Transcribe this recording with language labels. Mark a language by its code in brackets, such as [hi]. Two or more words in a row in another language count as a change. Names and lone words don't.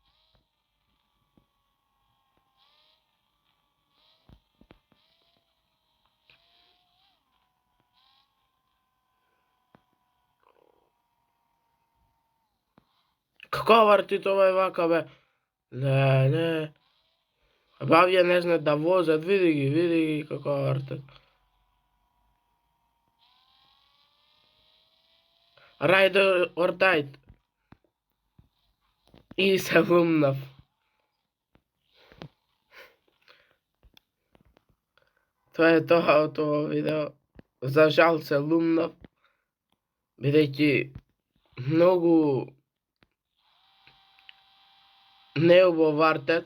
[mk] Како врти тоа вака бе? Леле. Бавје не знаат да возат, види ги како вртат. [en] Ride or die. [mk] И се лумнав. Тоа е тоа од ова видео. За жал се лумнав. Бидејќи многу неубаво вртат.